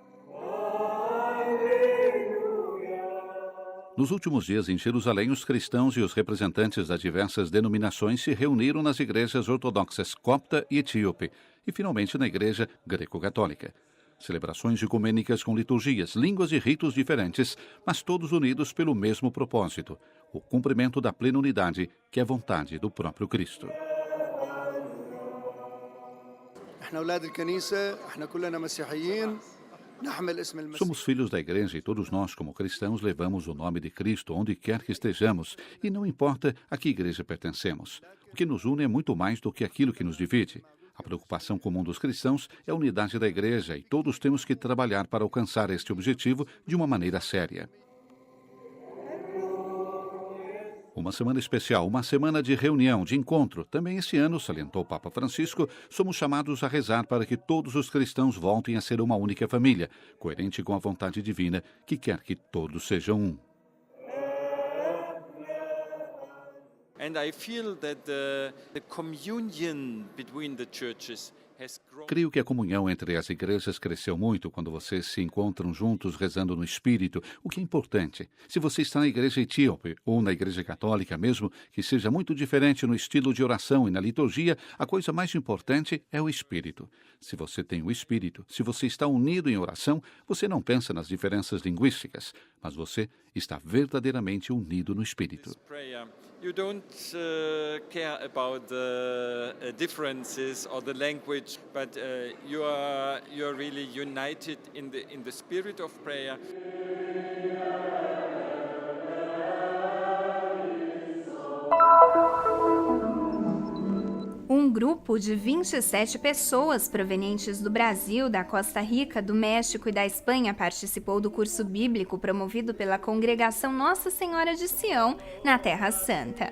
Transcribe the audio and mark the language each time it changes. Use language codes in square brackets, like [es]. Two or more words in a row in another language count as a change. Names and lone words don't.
[pt] Nos últimos dias em Jerusalém, os cristãos e os representantes das diversas denominações se reuniram nas igrejas ortodoxas copta e etíope e, finalmente, na igreja greco-católica. Celebrações ecumênicas com liturgias, línguas e ritos diferentes, mas todos unidos pelo mesmo propósito, o cumprimento da plena unidade, que é a vontade do próprio Cristo. [ar] احنا اولاد الكنيسه، احنا كلنا مسيحيين [pt] Somos filhos da igreja e todos nós, como cristãos, levamos o nome de Cristo onde quer que estejamos, e não importa a que igreja pertencemos. O que nos une é muito mais do que aquilo que nos divide. A preocupação comum dos cristãos é a unidade da igreja e todos temos que trabalhar para alcançar este objetivo de uma maneira séria. Uma semana especial, uma semana de reunião, de encontro. Também esse ano, salientou o Papa Francisco, somos chamados a rezar para que todos os cristãos voltem a ser uma única família, coerente com a vontade divina, que quer que todos sejam um. [en] And I feel that the communion between the churches has grown. [pt] Creio que a comunhão entre as igrejas cresceu muito quando vocês se encontram juntos rezando no Espírito, o que é importante. Se você está na igreja etíope ou na igreja católica, mesmo que seja muito diferente no estilo de oração e na liturgia, a coisa mais importante é o Espírito. Se você tem o Espírito, se você está unido em oração, você não pensa nas diferenças linguísticas, mas você está verdadeiramente unido no Espírito. [en] Prayer. You don't care about the differences or the language, but you are really united in the spirit of prayer. [pt] Um grupo de 27 pessoas provenientes do Brasil, da Costa Rica, do México e da Espanha participou do curso bíblico promovido pela Congregação Nossa Senhora de Sião, na Terra Santa.